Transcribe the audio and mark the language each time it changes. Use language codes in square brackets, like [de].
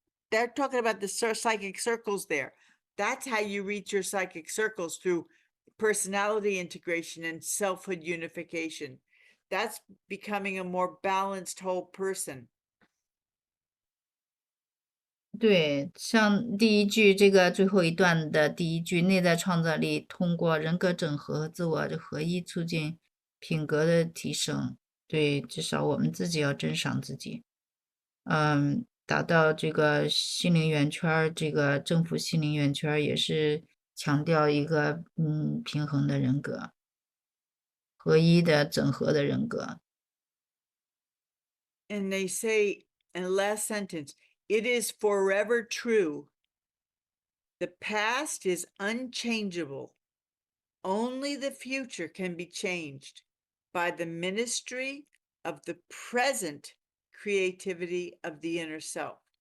[en] They're talking about the psychic circles there. That's how you reach your psychic circles, through personality integration and selfhood unification. That's becoming a more balanced whole person. [zh] 对，像第一句这个最后一段的第一句，内在创造力通过人格整合和自我的合一，促进品格的提升。对，至少我们自己要珍赏自己。达到这个心灵圆圈儿，这个政府心灵圆圈儿也是强调一个平衡的人格，合一的整合的人格。 [en] And they say in the last sentence, it is forever true. The past is unchangeable. Only the future can be changed by the ministry of the present creativity of the inner self.